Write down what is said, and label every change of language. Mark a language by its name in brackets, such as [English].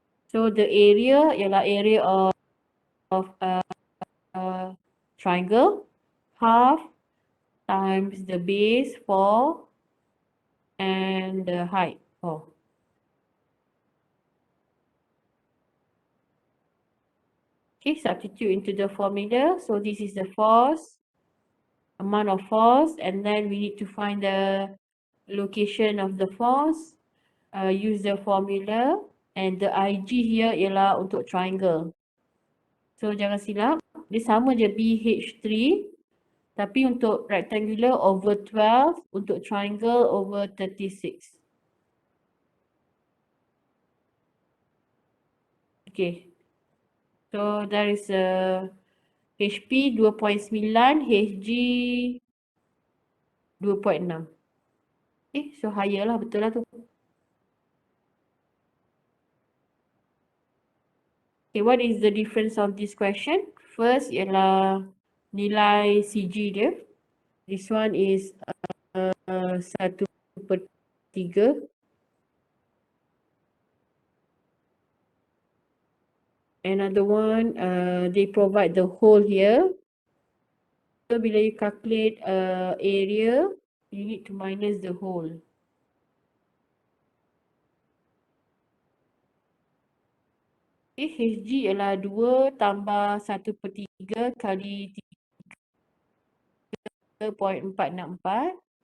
[English] So the area [Malay] ialah [English] area of triangle, half times the base 4 and the height 4. Okay, substitute into the formula. So this is the force, amount of force, and then we need to find the location of the force. Use the formula, and the Ig here [Malay] ialah untuk [English] triangle. [Malay] So jangan silap, dia sama je BH3, tapi untuk [English] rectangular over 12, [Malay] untuk [English] triangle over 36. Okay, so there is a HP 2.9, Hg 2.6. Okay, so higher lah, [Malay] betul lah tu. [English] Okay, what is the difference of this question? [Malay] First ialah nilai CG dia. [English] This one is 1/3. Another one, they provide the whole here. So [Malay] bila [English] you calculate area, you need to minus the whole. [Malay] Okay, Hg ialah 2 tambah 1/3 kali 3.464.